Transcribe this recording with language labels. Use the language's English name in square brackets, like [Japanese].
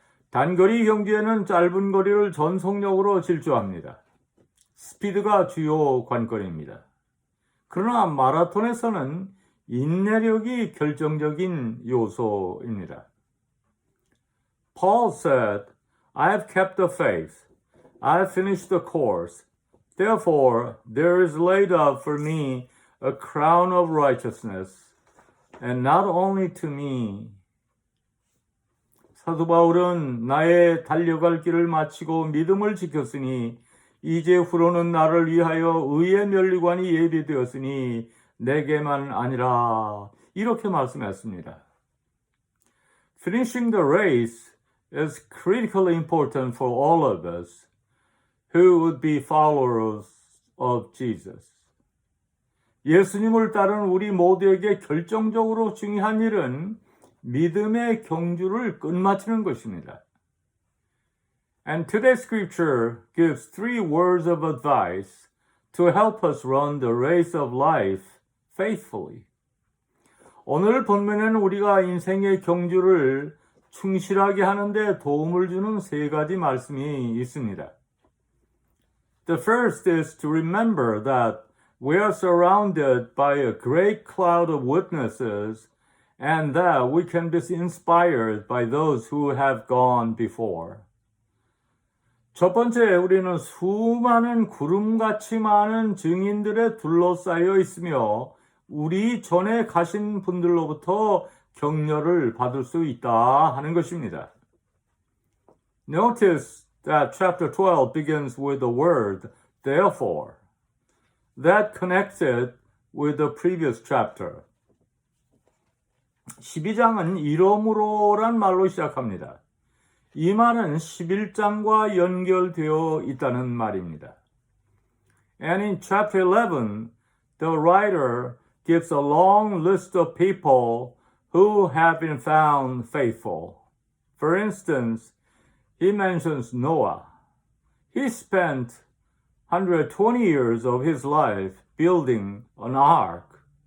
[Korean] 단거리 경주에는 짧은 거리를 전속력으로 질주합니다. 스피드가 주요 관건입니다. 그러나 마라톤에서는 인내력이 결정적인 요소입니다. [English] Paul said, I have kept the faith. I have finished the course. Therefore, there is laid up for me a crown of righteousness, and not only to me. [Korean] 사도 바울은 나의 달려갈 길을 마치고 믿음을 지켰으니 이제 후로는 나를 위하여 의의 면류관이 예비되었으니 내게만 아니라 이렇게 말씀했습니다. [English] Finishing the race is critically important for all of us who would be followers of Jesus. [Korean] 예수님을 따르는 우리 모두에게 결정적으로 중요한 일은 믿음의 경주를 끝마치는 것입니다. [English] And today's scripture gives 3 words of advice to help us run the race of life faithfully. [Korean] 오늘 본문에는 우리가 인생의 경주를 충실하게 하는데 도움을 주는 3가지 말씀이 있습니다. [English] The first is to remember that we are surrounded by a great cloud of witnesses and that we can be inspired by those who have gone before. [Korean] 첫 번째, 우리는 수많은 구름같이 많은 증인들에 둘러싸여 있으며 우리 전에 가신 분들로부터 격려를 받을 수 있다 하는 것입니다. [English] Notice that chapter 12 begins with the word therefore. That connects it with the previous chapter. [Korean] 12장은 이러므로란 말로 시작합니다. 이 말은 11장과 연결되어 있다는 말입니다. [English] And in chapter 11, the writer gives a long list of people who have been found faithful. For instance, he mentions Noah. He spent 120 years of his life building an ark.